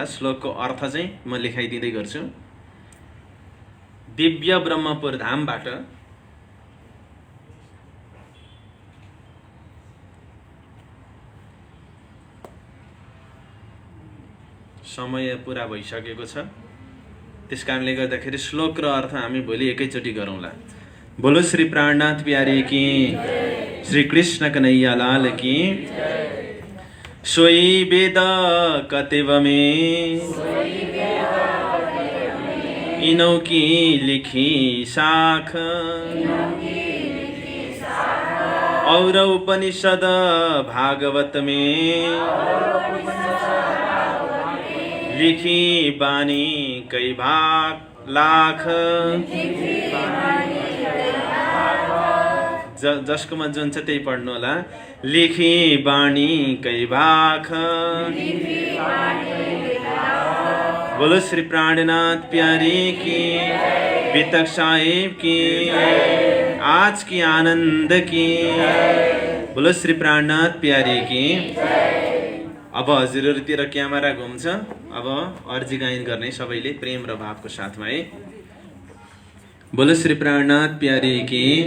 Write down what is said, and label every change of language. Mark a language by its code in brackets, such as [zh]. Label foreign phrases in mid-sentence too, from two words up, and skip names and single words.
[ne] श्लोकको अर्थ चाहिँ म लेखाइदिँदै गर्छु। दिव्य ब्रह्मपुर धामबाट समय पुरा भइसकेको छ, त्यस कारणले गर्दाखेरि श्लोक र अर्थ हामी भोलि एकैचोटि गरौँला। [hi] बोलो श्री प्राणनाथ प्यारे की, श्री कृष्ण कन्हैया लाल की। सोई वेद कतिव में इनों की लिखी शाख और उपनिषद भागवत में लिखी बानी कई भाग लाख [ne] जसकोमा जुन छ त्यही पढ्नु होला। [hi] लिखी बानी कई भाख बोलो श्री प्राणनाथ प्यारी की, वितक साहिब की, आज की आनंद की, बोलो श्री प्राणनाथ प्यारी की। [ne] अब हजुरहरूतिर क्यामेरा घुम्छ। अब अर्जी गायन गर्ने सबैले प्रेम र भावको साथमा है। [hi] बोलो श्री प्राणनाथ प्यारी की।